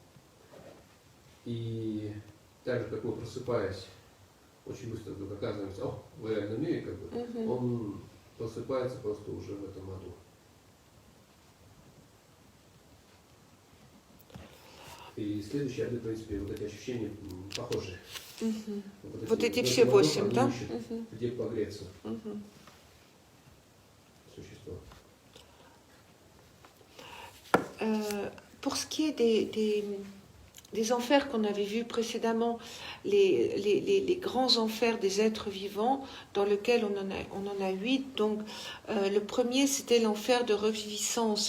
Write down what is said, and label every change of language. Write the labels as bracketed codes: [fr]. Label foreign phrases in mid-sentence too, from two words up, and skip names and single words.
[ru] И так же, как мы, просыпаясь, очень быстро вдруг оказываемся в реальном мире, как бы, он просыпается просто уже в этом аду. И следующие ады, в принципе, вот эти ощущения похожи. Вот эти все 8, да? Где погреться. Существо. [fr] Pour ce qui est des enfers qu'on avait vus précédemment, les grands enfers des êtres vivants, dans lesquels on en a 8. Donc, le premier, c'était l'enfer de reviviscence.